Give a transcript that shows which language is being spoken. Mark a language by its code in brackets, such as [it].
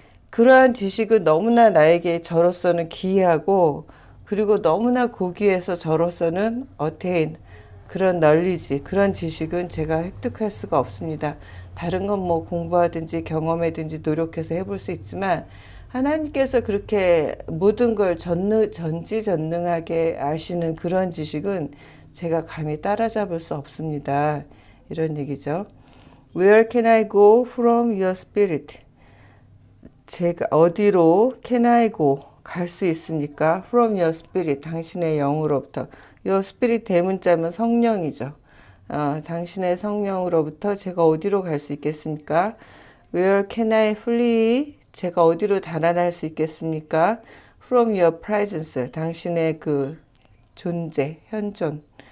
[ko] 그러한 지식은 너무나 나에게 저로서는 기이하고, 그리고 너무나 고귀해서 저로서는 attain, 그런 널리지, 그런 지식은 제가 획득할 수가 없습니다. 다른 건 뭐 공부하든지 경험하든지 노력해서 해볼 수 있지만, 하나님께서 그렇게 모든 걸 전지전능하게 아시는 그런 지식은 제가 감히 따라잡을 수 없습니다. 이런 얘기죠. [en] Where can I go from your spirit? [ko] 제가 어디로 [en] can I go? [ko] 갈 수 있습니까? [en] From your spirit, [ko] 당신의 영으로부터. [en] your spirit [ko] 대문자면 성령이죠. 당신의 성령으로부터 제가 어디로 갈 수 있겠습니까? [en] Where can I flee? [ko] 제가 어디로 달아날 수 있겠습니까? [en] From your presence, [ko] 당신의 그 존재, 현존.